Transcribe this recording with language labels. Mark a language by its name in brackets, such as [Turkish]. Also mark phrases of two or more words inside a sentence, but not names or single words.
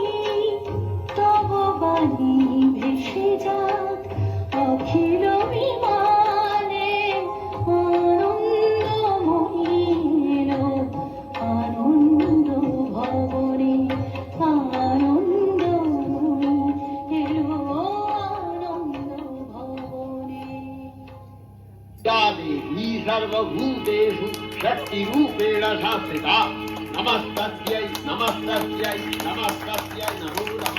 [Bangla] তব বাণী ভেসে যাক অখিল বিমানে। আনন্দময়ী এলো আনন্দ ভবনে। আনন্দময়ী এলো আনন্দ ভবনে। [Sanskrit] या देवी सर्वभूतेषु शक्तिरूपेण शास्त्रिता। नमस्तस्यै नमस्तस्यै नमस्तस्यै नमो